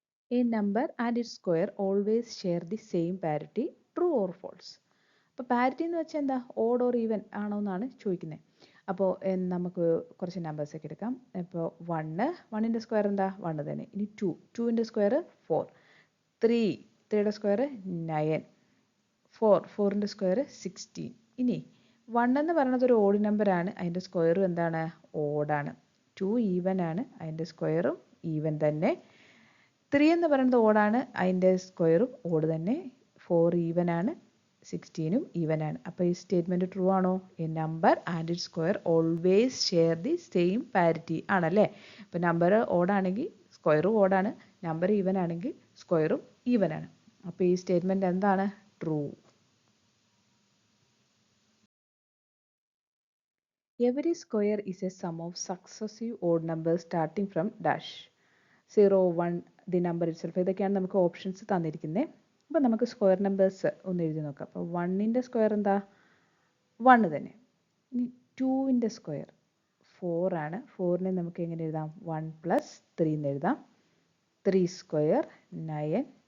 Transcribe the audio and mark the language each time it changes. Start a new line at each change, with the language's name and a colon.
English: A number and its square always share the same parity. True or false?
Malayalam: അപ്പോൾ parity എന്ന് വെച്ചാൽ എന്താ? Odd or even ആണോ എന്നാണ് ചോദിക്കുന്നത്. അപ്പോൾ നമുക്ക് കുറച്ച് നമ്പേഴ്സ് ഒക്കെ എടുക്കാം. ഇപ്പോൾ 1ൻ്റെ സ്ക്വയർ എന്താ? 1 തന്നെ. ഇനി 2ൻ്റെ സ്ക്വയർ 4, 3യുടെ സ്ക്വയർ 9, 4ൻ്റെ സ്ക്വയർ 16. ഇനി 1 എന്ന് പറയുന്നത് ഒരു ഓഡ് നമ്പറാണ്, അതിൻ്റെ സ്ക്വയറും എന്താണ്, ഓഡാണ്. 2 ഈവൻ ആണ്, അതിൻ്റെ സ്ക്വയറും ഈവൻ തന്നെ. 3 എന്ന് പറയുന്നത് ഓഡാണ്, അതിൻ്റെ സ്ക്വയറും ഓഡ് തന്നെ. 4 ഈവൻ ആണ്, 16ഉം ഈവൻ ആണ്. അപ്പോൾ ഈ സ്റ്റേറ്റ്മെൻറ്റ് ട്രൂ ആണോ?
English: a number and it square always share the same parity
Malayalam: ആണല്ലേ. അപ്പോൾ നമ്പർ ഓഡാണെങ്കിൽ സ്ക്വയറും ഓഡാണ്, നമ്പർ ഈവൻ ആണെങ്കിൽ സ്ക്വയറും ഈവൻ ആണ്. അപ്പോൾ ഈ സ്റ്റേറ്റ്മെൻറ്റ് എന്താണ്? True.
English: Every square is a sum of successive odd numbers starting from dash 0, 1, the number itself.
Malayalam: ഇതൊക്കെയാണ് നമുക്ക് ഓപ്ഷൻസ് തന്നിരിക്കുന്നത്. അപ്പോൾ നമുക്ക് സ്ക്വയർ നമ്പേഴ്സ് ഒന്ന് എഴുതി നോക്കാം. അപ്പോൾ 1ൻ്റെ സ്ക്വയർ എന്താ? 1 തന്നെ. ഇനി 2ൻ്റെ സ്ക്വയർ 4 ആണ്. 4നെ നമുക്ക് എങ്ങനെ എഴുതാം? 1 + 3 എന്ന് എഴുതാം. 3 സ്ക്വയർ 9.